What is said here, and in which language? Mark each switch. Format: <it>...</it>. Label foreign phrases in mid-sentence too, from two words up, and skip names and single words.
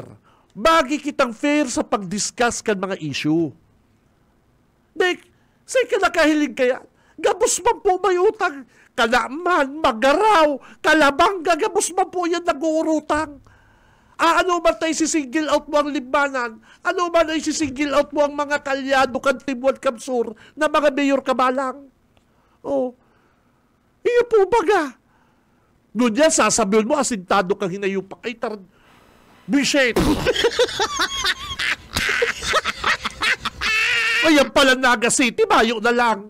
<bik>Bagi kitang fair sa pag-discuss kan mga issue. Dek, say ka nakahiling kaya, gabos man po may utang, Kalaman, Magaraw, Kalabanga, gabos man po yan nag-uurutang. Ano man tayo si-single out mo ang libanan, ano man ay si-single out mo ang mga kalyado, Kantibuan, Kamsur, na mga mayor kabalang. Iyo po baga. Doon yan, sasabihin mo, asintado kang hinayupak, ay Bishet. Ayan pala Naga City, mayo na lang.</bik>